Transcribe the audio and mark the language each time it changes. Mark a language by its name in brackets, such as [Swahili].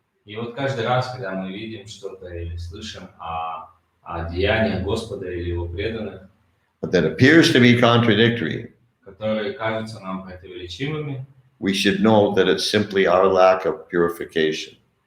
[Russian] И вот каждый раз, когда мы видим что-то или слышим о деяниях Господа или Его преданных, [English] that appears to be contradictory, [Russian] которые кажутся нам противоречивыми, [English] we should know that it's simply our lack of purification.